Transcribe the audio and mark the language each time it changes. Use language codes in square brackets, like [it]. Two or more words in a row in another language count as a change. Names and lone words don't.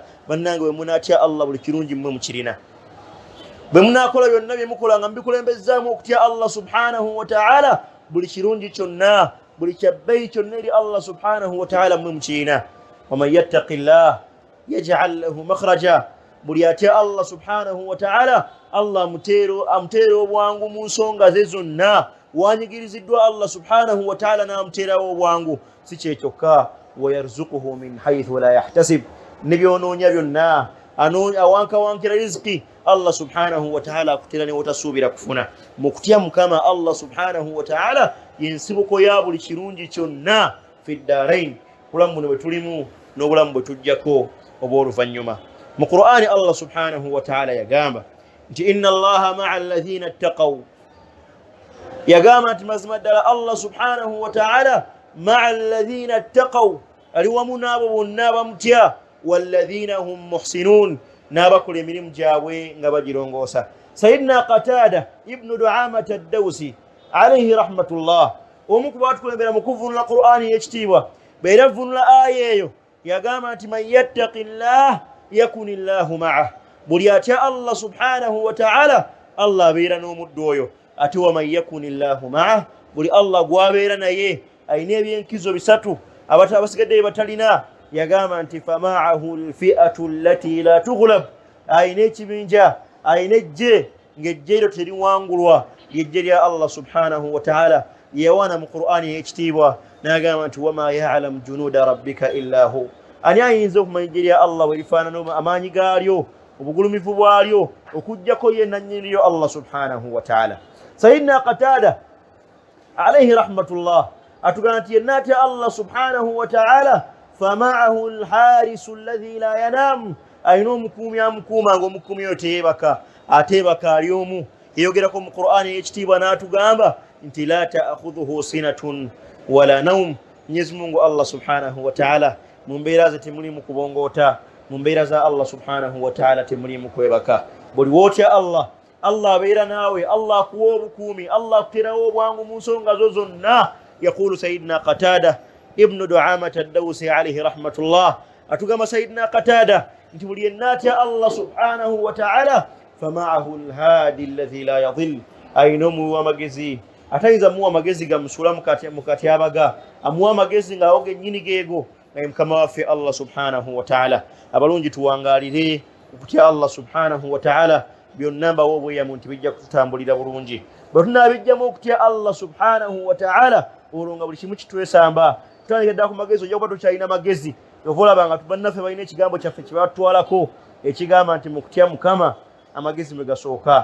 [lg] Bannange bwe munaatya Allah buli kirungi mmwe mukirina, bwe munaakola byonna bye mukola nga mbikulembezzaamu okutya Allah [ar] سبحانه وتعالى, [lg] buli kirungi kyonna buli kyabbeeyi kyonna eri Allah [ar] سبحانه وتعالى [lg] mmwe mukirina. [ar] ومن يتق الله يجعل له مخرجا, [lg] buli atya Allah [ar] سبحانه وتعالى [lg] Allah amuteera obwangu mu nsonga ze zonna. Wanyigiriziddwa Allah [ar] سبحانه وتعالى [lg] n'amuteerawo obwangu. Si kyekyokka [ar] ويرزقه من حيث لا يحتسب, [lg] ne byonoonya byonna awankawankira riziki Allah [ar] سبحانه وتعالى [lg] akuteera ne wotasuubira kufuna. Mu kutya Mukama Allah [ar] سبحانه وتعالى [lg] y'ensibuko ya buli kirungi kyonna [ar] في الدارين, [lg] bulamu buno bwe tulimu n'obulamu bwe tujjako obw'oluvannyuma. Mu Qur'ani Allah [ar] سبحانه وتعالى [lg] yagamba nti [ar] إن الله مع الذين اتقوا, [lg] yagamba nti mazima ddala Allah [ar] سبحانه وتعالى مع الذين اتقوا, [lg] ali wamu n'abo bonna abamutya, [ar] والذين هم محسنون, [lg] n'abakola emirimu gyabwe nga bagirongoosa. [ar] سيدنا قتادة بن دعامة الدوسي عليه رحمة الله, [lg] omu ku baatukulembera mu kuvunula Qur'ani y'ekitiibwa, beera avunula aya eyo yagamba nti [ar] من يتق الله يكن الله معه, [lg] buli atya Allah [ar] سبحانه وتعالى [lg] Allah abeera n'omuddu oyo. Ate [ar] ومن يكن الله معه, [lg] buli Allah gwabeera naye alina ebyenkizo bisatu abasigadde batalina yagamba nti [ar] فمعه الفئة التي لا تغلب [lg] ayina ekibinja ayina ejje ng'ejje eryo teriwangulwa lyejje lya Allah [ar] سبحانه وتعالى [lg] yewana mu Qur'ani ekitiibwa n'agamba nti [ar] وما يعلم جنود ربك إلا هو [lg] ani ayinza okumanya ejje lya Allah bwe lifaanana amaanyi gaalyo obugulumivu bwalyo okujjako yenna nnyiniyo Allah [ar] سبحانه وتعالى. [lg] Sayyidina Qatada [ar] عليه رحمة الله [lg] atugamba nti yenna atya Allah [ar] سبحانه وتعالى فمعه الحارس الذي لا ينام [lg] ayina omukuumi amukuuma ng'omukuumi oyo teyeebaka ateebaka ali omu yeyogerako mu Qur'ani ekitiibwa n'atugamba nti [ar] لا تأخذه سنة ولا نوم. [sw] Mwenyezi Mungu [lg] Allah [ar] سبحانه وتعالى [lg] mu mbeera ze temulimu kubongoota, mu mbeera za Allah [ar] سبحانه وتعالى [lg] temulimu kwebaka. Buli wootya Allah abeera naawe, Allah akuwa obukuumi, Allah akuterawo obwangu mu nsonga zo zonna. [ar] يقول سيدنا قتادة بن دعامة الدوسي عليه رحمة الله [lg] atugamba Sayyidina Qatada nti buli yenna atya Allah [ar] سبحانه وتعالى فمعه الهادي الذي لا يضل [lg] ayina omuwa amagezi atayinza muwa amagezi gamusula mukati abaga amuwa amagezi ng'awo gennyini geego naye mukama waffe Allah [ar] سبحانه وتعالى. [lg] Abalungi tuwangalire okutya Allah [ar] سبحانه وتعالى [lg] byonna mbawo obweyamu nti bijja kututambulira bulungi bwe tunaabijjamu okutya Allah [ar] سبحانه وتعالى [lg] olwo nga buli kimu kitwesamba tutandika ddala ku magezi ojja kuba tokyalina magezi ova olaba nga bannaffe balina ekigambo kyaffe kye batutwalako ekigamba nti mu kutya Mukama amagezi mwe gasooka.